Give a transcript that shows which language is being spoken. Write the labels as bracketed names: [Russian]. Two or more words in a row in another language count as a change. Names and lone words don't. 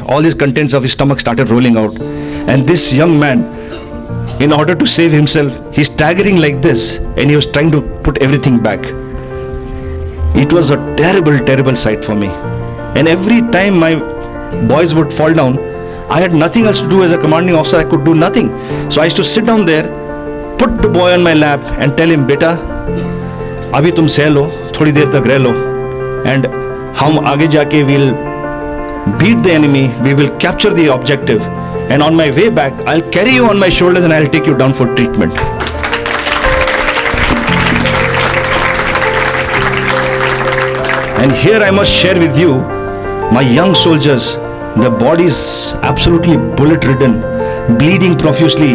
[English] All his contents of his stomach started rolling out. And this young man, in order to save himself, he's staggering like this, and he was trying to put everything back. It was a terrible, terrible sight for me. And every time my boys would fall down, I had nothing else to do. As a commanding officer, I could do nothing. So I used to sit down there, put the boy on my lap and tell him, beta, [Hindi] अभी तुम सह लो, थोड़ी देर तक रह लो, [English] and [Hindi] हम आगे जाके [English] will beat the enemy, we will capture the objective, and on my way back, I'll carry you on my shoulders and I'll take you down for treatment. And here I must share with you, my young soldiers, the bodies absolutely bullet-ridden, bleeding profusely.